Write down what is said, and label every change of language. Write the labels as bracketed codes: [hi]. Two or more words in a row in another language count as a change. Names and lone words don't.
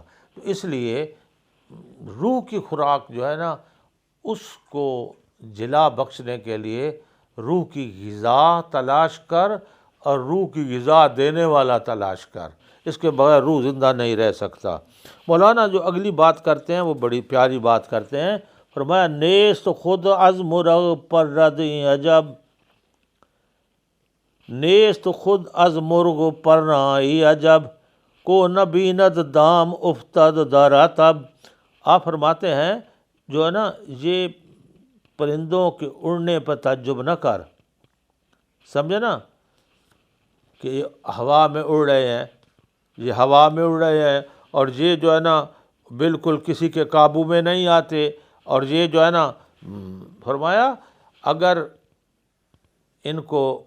[ur] تو اس لیے روح کی خوراک جو ہے نا اس کو جلا بخشنے کے لیے روح کی غذا تلاش کر، اور روح کی غذا دینے والا تلاش کر، اس کے بغیر روح زندہ نہیں رہ سکتا۔ مولانا جو اگلی بات کرتے ہیں وہ بڑی پیاری بات کرتے ہیں، فرمایا [fa] نیست خود از مرغ پرد عجب، نیست خود از مرغ پرنائی عجب، کو نہ بیند دام افتد در عتب۔ [ur] آپ فرماتے ہیں جو ہے نا یہ پرندوں کے اڑنے پر تعجب نہ کر، سمجھے نا کہ یہ ہوا میں اڑ رہے ہیں، یہ ہوا میں اڑ رہے ہیں، اور یہ جو ہے نا بالکل کسی کے قابو میں نہیں آتے، اور یہ جو ہے نا فرمایا اگر ان کو